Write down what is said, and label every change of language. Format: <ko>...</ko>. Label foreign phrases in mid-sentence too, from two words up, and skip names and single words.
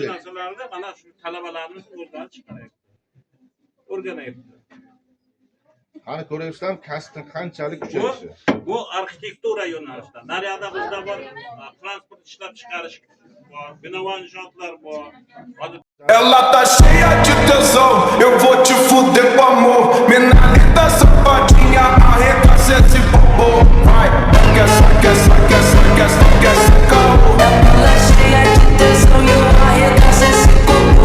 <uz>Bildik. narsalarda mana shu talabalarimiz o'rganib chiqaryapti. O'rganayapti. Qani ko'ryapsizlar, kasbning qanchalik kuchayishi. Bu arxitektura yo'nalishida. Nariyada bizda bor transport ishlab chiqarish bor, bino inshootlar bor.</uz> <pt>Ela tá cheia de tesão, eu vou te fuder com amor. Mina linda, safadinha, arregaça esse bobo. Vai, quer, caô. Ela cheia de tesão e eu arregaço esse corpo.</pt>